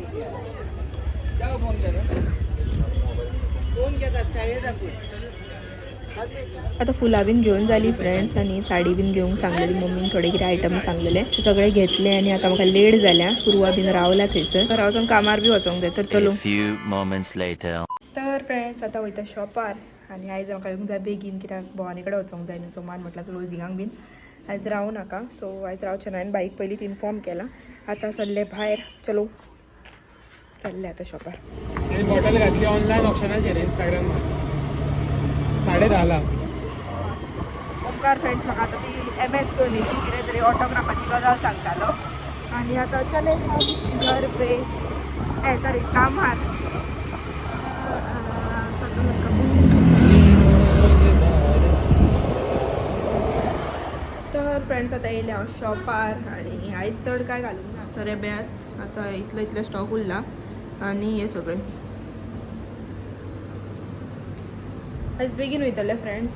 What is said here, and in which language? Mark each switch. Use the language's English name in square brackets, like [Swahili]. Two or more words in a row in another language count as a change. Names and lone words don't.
[Konkani] आता फुलां बीन घेवन जाली फ्रेंड्स आनी साडी बीन घेवंक सांगलेली मम्मीन थोडे कितें आयटम सांगलेले सगळे घेतले आनी आतां म्हाका लेट जाल्या. पुरवा बीन रावला थंयसर तर हांव कामार बी वचोंक जाय तर चलो. [English] A few moments later. [Konkani] तर फ्रेंड्स आतां वयता शॉपार आनी आयज म्हाका येवंक जाय बेगीन कित्याक भवानी कडेन वचोंक जाय न्हू. सो मान म्हटल्यार क्लोजिंगाक बीन आयज रावूं नाका. सो आयज रावचें ना. हांवें बाईक पयलींच इन्फॉर्म केला. आतां चल्ले भायर चलो चल्ले आतां शॉपार. बॉटल घातली ऑनलायन ऑप्शनाचेर इंस्टाग्रामार 10:30 उपकार फ्रेंड्स म्हाका आतां ती MS धोनीची कितें तरी ऑटोग्राफाची गजाल सांगतालो आनी आतां चले [Hindi] घर पे [Konkani] सॉरी कामार. तर फ्रेंड्स आतां येयले हांव शॉपार आनी आयज चड काय घालूंक ना. तर रेब्यात आतां इतलो स्टॉक उरला आनी हे सगळें आयज बेगीन वयतले फ्रेंड्स.